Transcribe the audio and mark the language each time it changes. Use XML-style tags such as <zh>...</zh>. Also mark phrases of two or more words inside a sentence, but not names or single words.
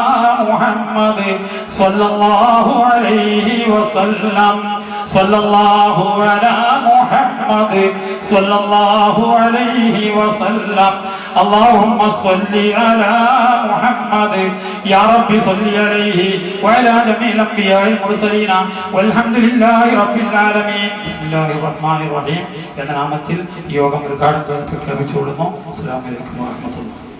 <ar>محمد صلى الله عليه وسلم صلى الله على محمد صلى الله عليه وسلم اللهم صل على محمد يا رب صل عليه وعلى جميع الأنبياء المرسلين والحمد لله رب العالمين بسم الله الرحمن الرحيم</ar> <ml>എന്ന നാമത്തിൽ യോഗം ഉദ്ഘാടനം പ്രഖ്യാപിച്ചുകൊള്ളുന്നു.</ml> <ar>السلام عليكم ورحمة الله.</ar>